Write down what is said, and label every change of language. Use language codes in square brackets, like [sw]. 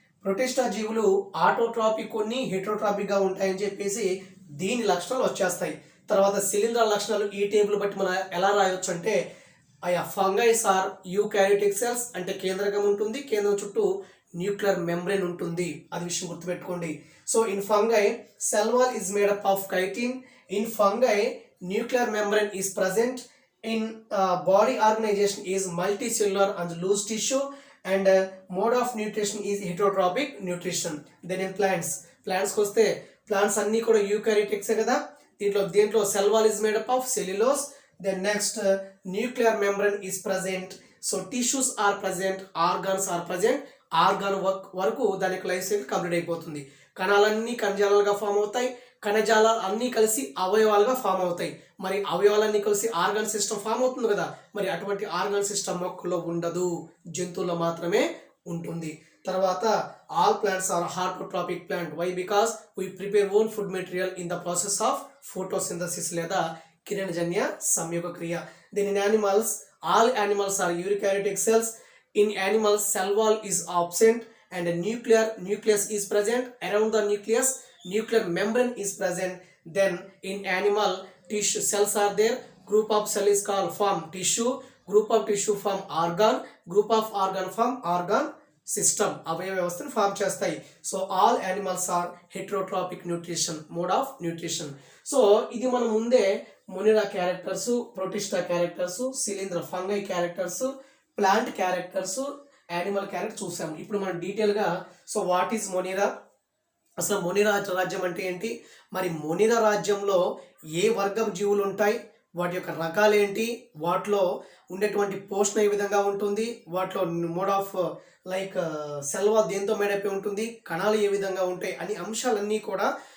[te] Protista జీవులు autotrophic కొన్ని హెటరోట్రాపిక్ గా ఉంటాయని చెప్పేసి దీని లక్షణాలు వచ్చేస్తాయి. తర్వాత శిలీంధ్రాల లక్షణాలు ఈ టేబుల్ బట్టి మనం ఎలా రాయొచ్చు అంటే [en] fungis are eukaryotic cells [te] అంటే కేంద్రకం ఉంటుంది, కేంద్రం చుట్టూ న్యూక్లియర్ మెంబ్రేన్ ఉంటుంది. అది విషయం గుర్తుపెట్టుకోండి. [en] So in fungi cell wall is made up of chitin. In fungi nuclear membrane is present. In body organization is multicellular and loose tissue, and mode of nutrition is heterotrophic nutrition. Then in plants [te] వస్తే plants అన్ని కూడా యూకారియోటిక్సే కదా. దీంట్లో [en] Cell wall is made up of cellulose. Then next nuclear membrane is present. So tissues are present, organs are present. [te] Organ వరకు దాని యొక్క life cycle complete అయిపోతుంది. కణాలన్నీ కణజాలాలుగా form అవుతాయి, కణజాలాలు అన్నీ కలిసి అవయవాలుగా ఫామ్ అవుతాయి. మరి అవయవాలన్నీ కలిసి ఆర్గాన్ సిస్టమ్ ఫామ్ అవుతుంది కదా. మరి అటువంటి ఆర్గాన్ సిస్టమ్ మొక్కల్లో ఉండదు, జంతువుల్లో మాత్రమే ఉంటుంది. తర్వాత [en] All plants are autotrophic plant. Why? Because we prepare own food material in the process of photosynthesis [te] లేదా కిరణజన్య సంయోగ క్రియ. [en] Then in animals all animals are eukaryotic cells. In animals, cell wall is absent and a nucleus is present. Around the nucleus, nuclear membrane is present. Then in animal, tissue cells are there. Group of cell is called form tissue. Group of tissue form organ. Group of organ form organ system. [te] అవయవ వ్యవస్థను form చేస్తాయి. [en] So all animals are heterotrophic nutrition, mode of nutrition. [te] So ఇది మనం ముందే మొనిరా characters, Protista characters, శిలీంధ్ర fungi characters, plant characters, animal character చూసాము. ఇప్పుడు మనం డీటెయిల్గా [en] so what is Monera, [te] అసలు మొనిరా రాజ్యం అంటే ఏంటి, మరి మొనిరా రాజ్యంలో ఏ వర్గం జీవులు ఉంటాయి, వాటి యొక్క రకాలు ఏంటి, వాటిలో ఉండేటువంటి పోషణ ఏ విధంగా ఉంటుంది, వాటిలో మోడ్ ఆఫ్ లైక్ సెల్వా దేంతో మేడపై ఉంటుంది, కణాలు ఏ విధంగా ఉంటాయి అని అంశాలన్నీ కూడా